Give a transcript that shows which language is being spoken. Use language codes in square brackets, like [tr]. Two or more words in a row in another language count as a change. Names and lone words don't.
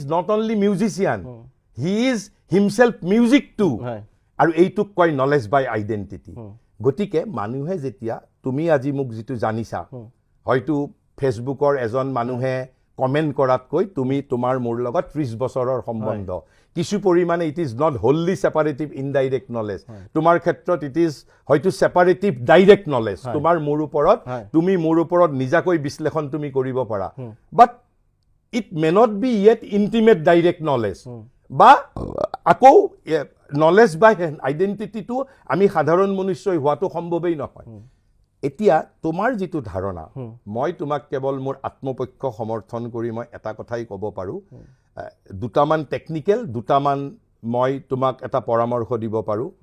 [en] not only musician he is himself music too [as] আৰু এইটোক কয় [en] knowledge by identity [as] গতিকে মানুহে যেতিয়া তুমি আজি মোক যেটো জানিছা হয়তো ফেসবুকৰ এজন মানুহে কমেন্ট কৰাতকৈ তুমি তোমাৰ মোৰ লগত 30 বছৰৰ সম্বন্ধ কিছু পৰিমাণে [en] it is not wholly separative indirect knowledge [as] তোমাৰ ক্ষেত্ৰত ইট ইজ হয়তো [en] separative direct knowledge [as] তোমাৰ মোৰ ওপৰত তুমি মোৰ ওপৰত নিজাকৈ বিশ্লেষণ তুমি কৰিব পাৰা [en] but it may not be yet intimate direct knowledge [as] বা আকৌ [en] knowledge by identityটো [as] আমি সাধাৰণ মনুষ্যই হোৱাটো সম্ভৱেই নহয় এতিয়া তোমাৰ যেটো ধাৰণা মই তোমাক কেৱল মোৰ আত্মপক্ষ সমৰ্থন কৰি মই এটা কথাই ক'ব পাৰো দুটামান টেকনিক্যাল দুটামান মই তোমাক এটা পৰামৰ্শ দিব পাৰো